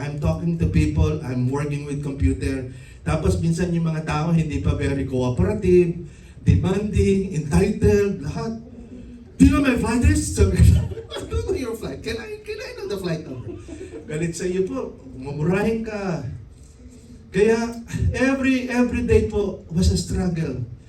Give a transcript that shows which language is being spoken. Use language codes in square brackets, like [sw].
[en] I'm talking to people, I'm working with computer. [tl] Tapos minsan yung mga tao hindi pa [en] very cooperative, demanding, entitled, lahat. Do you know my flight is? [tl] Sabi ko, [en] I don't know your flight. Can I know the flight number? [tl] Galit sa iyo po, mamurahin ka. [en] Kaya every day po was a struggle.